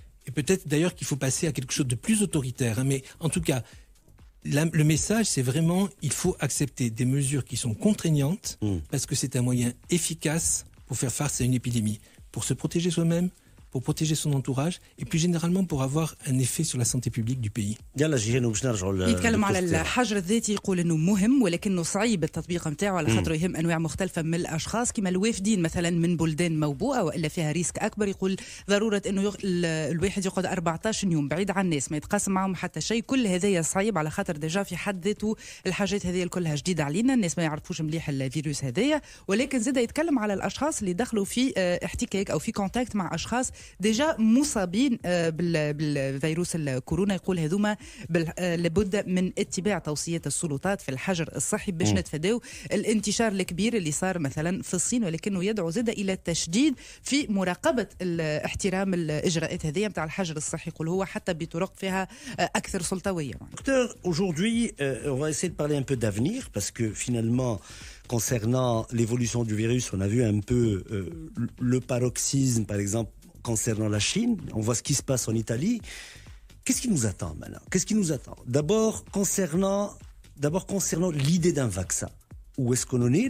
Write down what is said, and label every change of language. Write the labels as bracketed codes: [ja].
[fr] Et peut-être d'ailleurs qu'il faut passer à quelque chose de plus autoritaire. Mais en tout cas, le message, c'est vraiment, il faut accepter des mesures qui sont contraignantes parce que c'est un moyen efficace pour faire face à une épidémie, pour se protéger soi-même, pour protéger son entourage, et puis généralement pour avoir un effet sur la santé publique du pays. [ar] يتكلم على الحجر الذاتي، يقول انه مهم ولكنه صعيب التطبيق نتاعو على خاطر يهم انواع مختلفه من الاشخاص كما الوافدين مثلا من بلدان موبوءه والا فيها ريسك اكبر. يقول ضروره انه الواحد يقعد 14 يوم بعيد عن الناس ما يتقاسم معهم حتى شيء، كل هذايا صعيب على خاطر ديجا في حد ذاته الحاجات هذه كلها جديده علينا، الناس ما يعرفوش مليح الفيروس هذايا. ولكن زاد يتكلم على الاشخاص اللي دخلوا في احتكاك او في كونتاكت مع اشخاص ديجا مصابين بالفيروس الكورونا. يقول هذوما لابد من اتباع توصيات السلطات في الحجر الصحي باش نتفاداو الانتشار الكبير اللي صار مثلا في الصين، ولكنه يدعو زاد الى التشديد في مراقبه احترام الاجراءات هذه نتاع الحجر الصحي. يقول هو حتى بطرق فيها اكثر سلطويه. [fr] Docteur, aujourd'hui, on va essayer de parler un peu d'avenir parce que finalement, concernant l'évolution du virus, on a vu un peu le paroxysme, par exemple, concernant la Chine. On voit ce qui se passe en Italie. Qu'est-ce qui nous attend maintenant? Qu'est-ce qui nous attend? D'abord, concernant l'idée d'un vaccin. Où est-ce qu'on en est?